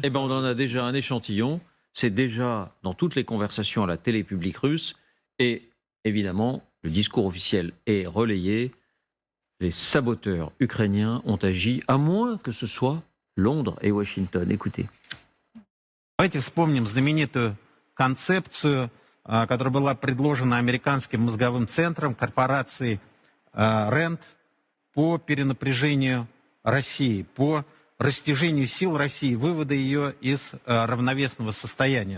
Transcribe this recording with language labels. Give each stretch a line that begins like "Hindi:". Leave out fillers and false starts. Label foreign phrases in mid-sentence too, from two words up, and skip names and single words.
French: Eh ben, on en a déjà un échantillon. C'est déjà dans toutes les conversations à la télé publique russe. Et évidemment, le discours officiel est relayé. Les saboteurs ukrainiens ont agi, à moins que ce soit Londres et Washington. Écoutez.
Russian: Давайте вспомним знаменитую концепцию, которая была предложена американским мозговым центром корпорации РЭНД по перенапряжению России, по растяжению сил России, вывода ее из равновесного состояния.